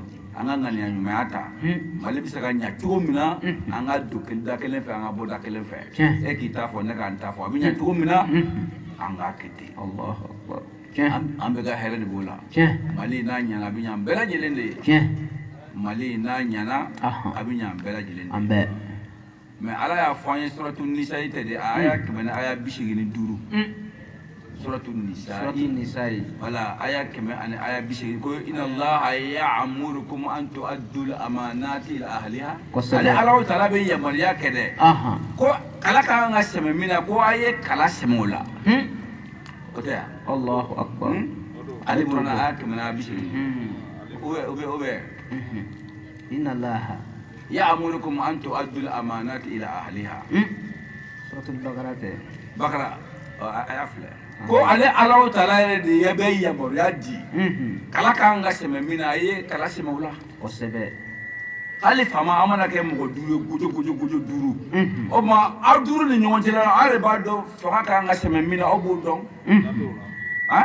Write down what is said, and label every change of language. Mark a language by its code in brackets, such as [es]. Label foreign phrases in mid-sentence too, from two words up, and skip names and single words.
[bm] an ka ŋaniya ɲumanya ta mali bɛ se ka ɲa cogo min na an ka don da kelen fɛ an ka bɔ da kelen fɛ e k'i ta fɔ ne k'an ta fɔ a bɛ ɲa cogo min na an k'a kɛ ten [ar] الله أكبر [bm] an bɛ ka hɛrɛ de b'o la mali n'a ɲana a bɛ ɲa bɛɛ lajɛlen de ye mali n'a ɲana a bɛ ɲa bɛɛ lajɛlen de ye mais ala y'a fɔ an ye suratu nisa tɛ de a aya 100 aya 85 suratul suratul nisaa nisa'i wala aya keme ani aya bisi ko [ar] إن الله يأمركم أن تؤدوا الأمانات إلى أهلها [bm] Kosɛbɛ. ale ala taala be yamariya kɛ dɛ aha ko kala ka kan ka sɛmɛ min na ko a ye kala sɛmɛ o la o tɛ yan [ar] الله أكبر [bm] ale bɔra aya kɛmɛ na bisi o bɛ [ar] إن الله يأمركم أن تؤدوا الأمانات إلى أهلها [bm] suratul baqara tɛ bakara aya filɛ ko ale ala taala yɛrɛ de ye bɛ yamariya di kala ka kan ka sɛmɛ min na a ye kala sɛmɛ o la kosɛbɛ hali faama an mana kɛ mɔgɔ duuru ye gojo duuru o tuma aw duuru ni ɲɔgɔn cɛ la aw de b'a dɔn fanga ka kan ka sɛmɛ min na aw b'o dɔn han